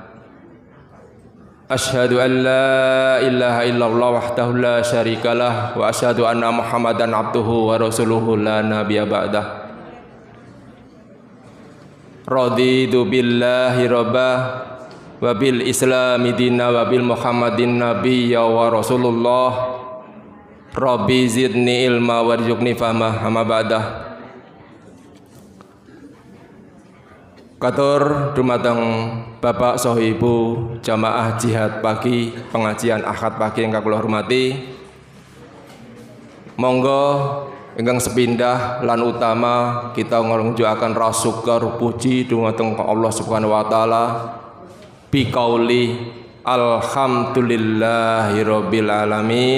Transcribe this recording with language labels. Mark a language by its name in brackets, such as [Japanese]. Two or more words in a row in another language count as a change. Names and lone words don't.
[Arabic] أشهد أن لا إله إلا الله وحده لا شريك له وأشهد أن محمدا عبده ورسوله لا نبي بعده. رضيت بالله ربا وبالإسلام دينا وبمحمد نبيا ورسول الله. رب زدني علما وارزقني فهما أما بعد. [Javanese] Katur dumateng Bapak Sohibu Jamaah Jihad Pagi pengajian Ahad pagi ingkang kula hormati. Monggo ingkang sepindah lan utama kita ngrunjukaken rasa syukur puji dumateng Allah [Arabic] سبحانه وتعالى بقول الحمد لله رب العالمين.